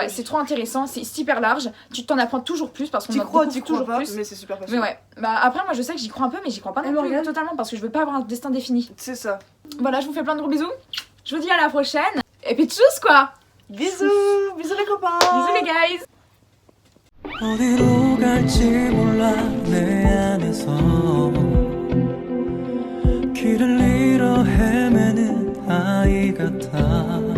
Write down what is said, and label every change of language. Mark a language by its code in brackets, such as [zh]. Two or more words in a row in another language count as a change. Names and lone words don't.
[fr] ouais, c'est trop intéressant, c'est super large. Tu t'en apprends toujours plus parce qu'on T'y en crois, découvre t'y crois toujours pas, plus. mais c'est super Mais passionnant. ouais, bah après moi je sais que j'y crois un peu mais j'y crois pas non plus Morgane totalement parce que je veux pas avoir un destin défini. C'est ça. Voilà, je vous fais plein de gros bisous. Je vous dis à la prochaine. Et puis tchuss quoi. Bisous, bisous les copains. Bisous les guys. [ko] 어디로 갈지 몰라 내 안에서 길을 잃어 헤매는 아이 같아